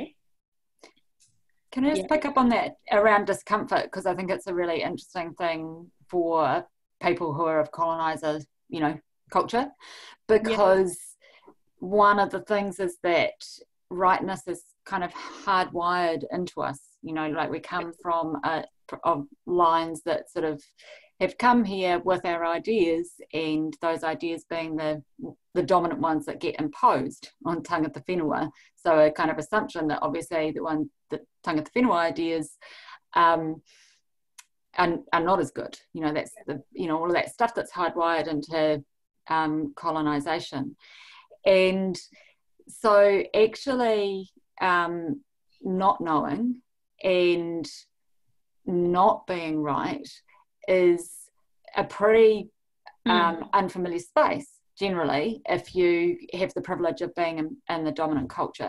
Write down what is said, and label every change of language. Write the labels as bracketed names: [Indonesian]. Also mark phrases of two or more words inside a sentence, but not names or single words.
[English] Can I just pick up on that around discomfort, because I think it's a really interesting thing for people who are of colonizer, you know, culture, because one of the things is that rightness is kind of hardwired into us, you know, like we come from of lines that sort of have come here with our ideas, and those ideas being the dominant ones that get imposed on [Māori] tangata whenua. [English] So a kind of assumption that obviously the [Māori] tangata whenua [English] ideas are not as good. You know, that's all of that stuff that's hardwired into colonization. And so actually not knowing and not being right is a pretty unfamiliar space generally, if you have the privilege of being in the dominant culture.